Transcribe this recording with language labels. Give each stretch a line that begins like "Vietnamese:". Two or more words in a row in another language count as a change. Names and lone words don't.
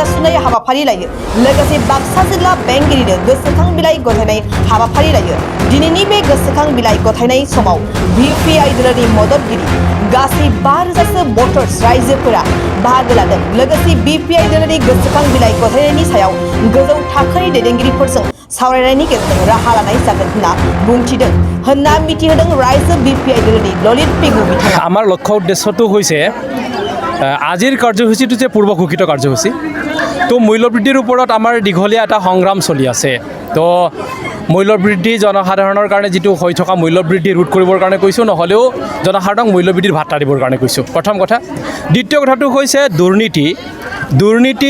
Bodo: सुनाय हाबाफारि लायो लोगोसे बाक्सा जिल्ला बेंगिरिनो गोसोखां बिलाइ गथायनाय हाबाफारि लायो दिनैनि बे गोसोखां बिलाइ गथायनाय समाव BPI दोलोनि मददगिरि गासै 5,000सो भटार्स रायजोफोरा बाहागो लादों लोगोसे BPI दोलोनि गोसोखां बिलाइ गथायनायनि सायाव गोजौ थाखोनि दैदेनगिरिफोरजों सावरायनायनि गेजेरजों राहा लानाय जागोन होनना बुंथिदों होनना मिथिहोदों रायजो BPI दोलोनि ललित पेगु बिथाङा
Assamese: আমাৰ লক্ষ্য উদ্দেশ্যটো হৈছে আজিৰ কাৰ্যসূচীটো যে পূৰ্ব ঘোষিত কাৰ্যসূচী তো মূল্যবৃদ্ধিৰ ওপৰত আমাৰ দীঘলীয়া এটা সংগ্ৰাম চলি আছে তো মূল্যবৃদ্ধি জনসাধাৰণৰ কাৰণে যেটো হৈ থকা মূল্যবৃদ্ধি ৰোধ কৰিবৰ কাৰণে কৈছোঁ নহলেও জনসাধাৰণক মূল্যবৃদ্ধিৰ ভাত্তা দিবৰ কাৰণে কৈছোঁ প্ৰথম কথা দ্বিতীয় কথাটো হৈছে দুৰ্নীতি